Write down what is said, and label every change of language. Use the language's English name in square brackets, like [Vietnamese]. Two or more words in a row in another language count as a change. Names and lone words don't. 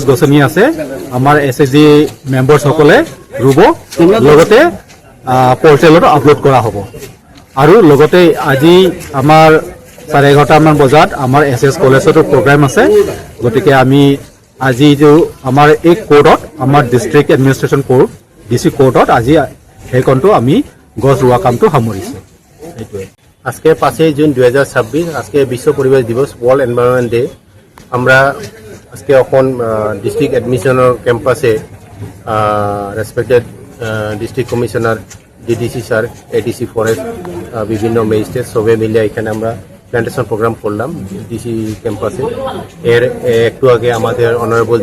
[Assamese] গছনি আছে আমাৰ SSG মেম্বাৰ্ছসকলে ৰুব লগতে পৰ্টেলত আপলোড কৰা হ'ব আৰু লগতে আজি আমাৰ 11:30মান বজাত আমাৰ SS কলেজতো প্ৰগ্ৰাম আছে গতিকে আমি আজি যে আমাৰ এই কোৰ্টত আমাৰ [English] district administration court [Assamese] DC কোৰ্টত আজি সেইখনটো আমি গছ ৰোৱা কামটো সামৰিছোঁ এইটোৱে [Bangla] আজকে 5 জুন 2026 আজকে বিশ্ব পরিবেশ দিবস ওয়ার্ল্ড এনভায়রনমেন্ট ডে আমরা আজকে এখন ডিস্ট্রিক্ট এডমিশনের ক্যাম্পাসে [English] respected district commissioner [Bangla] DDC স্যার ADC ফরেস্ট বিভিন্ন ম্যাজিস্ট্রেট সবে মিলে এখানে আমরা [English] plantation program [Bangla] করলাম DC ক্যাম্পাসে এর একটু আগে আমাদের অনারেবল